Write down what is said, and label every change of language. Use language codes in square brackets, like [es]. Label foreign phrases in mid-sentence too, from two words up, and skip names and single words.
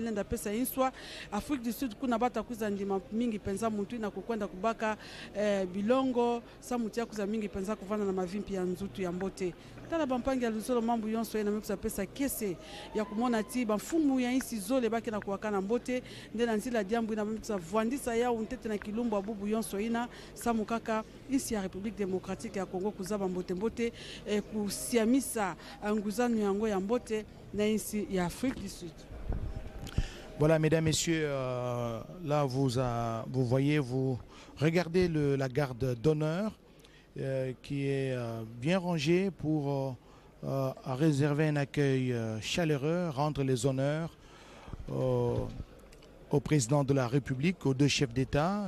[ktu] ilenda pesa inswa Afrique du Sud kuna bata kuza ndima mingi penza muntu ina kukwenda kubaka bilongo sa mutia kuza mingi penza kuvana na mavimpi ya nzoto ya mbote tala bampangi ya luzolo mambo yonso ina mekuza pesa kese ya kumona ti bamfumu ya insi zole baki na kuwakana mbote ndena nzila diambu ina mekuza vwandisa yao ntete na kilumbu abubu yonso ina samu kaka insi ya [fr] République démocratique [ktu] ya Congo kuzaba mbote kusiamisa nguzano yango ya mbote na insi ya Afrique du Sud. [fr] Voilà, mesdames, messieurs, là vous voyez, vous regardez la garde d'honneur qui est bien rangée pour réserver un accueil chaleureux, rendre les honneurs au président de la République, aux deux chefs d'État.